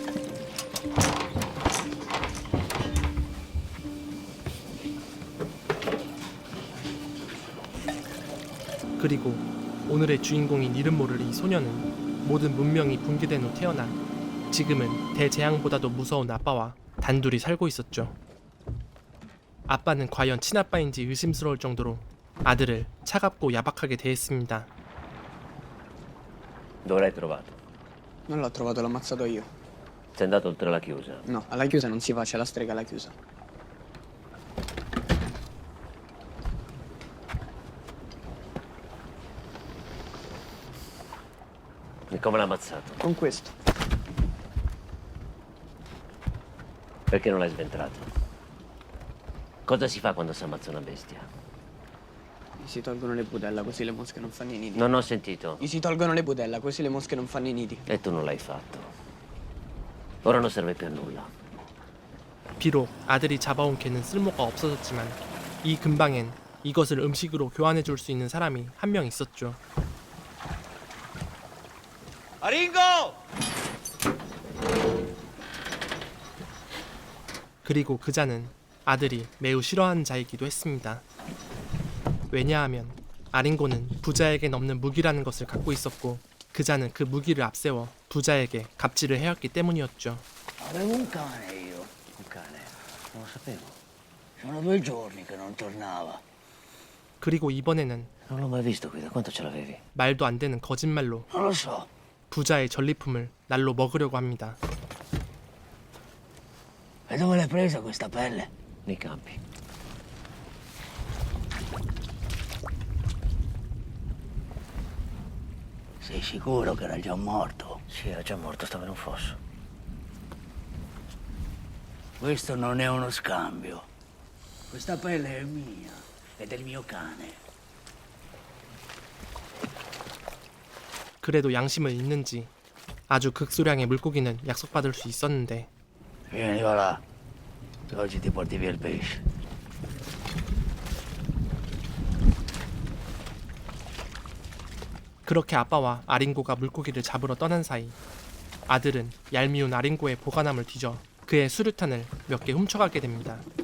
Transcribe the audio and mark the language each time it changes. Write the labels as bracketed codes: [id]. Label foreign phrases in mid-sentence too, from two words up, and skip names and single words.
[ko] 그리고 오늘의 주인공인 이름 모를 이 소녀는 모든 문명이 붕괴된 후 태어나 지금은 대재앙보다도 무서운 아빠와 단둘이 살고 있었죠. 아빠는 과연 친아빠인지 의심스러울 정도로 아들을 차갑고 야박하게 대했습니다. [it] Dove l'hai trovato? Non l'ho trovato, l'ho ammazzato io. Sei andato oltre la chiusa. No, alla chiusa non si va, c'è la strega alla chiusa. E come l'ha ammazzato? Con questo. Perché non l'hai sventrato? Cosa si fa quando si ammazza una bestia? Gli si tolgono le budella, così le mosche non fanno i nidi. Non ho sentito. Gli si tolgono le budella, così le mosche non fanno i nidi. E tu non l'hai fatto. Ora non serve più a nulla. [ko] 비록 아들이 잡아온 개는 쓸모가 없어졌지만 이 근방엔 이것을 음식으로 교환해 줄 수 있는 사람이 한 명 있었죠. Aringo! 그리고 그자는 아들이 매우 싫어하는 자이기도 했습니다. 왜냐하면 아링고는 부자에겐 없는 무기라는 것을 갖고 있었고 그자는 그 무기를 앞세워 부자에게 갑질을 해왔기 때문이었죠. [it] Avevo un cane io. Un cane? Non lo sapevo. Sono 2 giorni che non tornava. [ko] 그리고 이번에는 [it] Non l'ho mai visto qui. Da quanto ce l'avevi? [ko] 말도 안 되는 거짓말로 [it] Non lo so. [ko] 부자의 전리품을 날로 먹으려고 합니다. [it] E dove l'hai presa questa pelle? Nei campi. Sei sicuro che era già morto? Sì, era già morto, stava in un fosso. Questo non è uno scambio. Questa pelle è mia. È del mio cane. [ko] 그래도 양심을 잃는지 아주 극소량의 물고기는 약속받을 수 있었는데 [it] Vieni, va là. Che oggi ti porti via il pesce. [ko] 그렇게 아빠와 아링고가 물고기를 잡으러 떠난 사이 아들은 얄미운 아링고의 보관함을 뒤져 그의 수류탄을 몇 개 훔쳐가게 됩니다.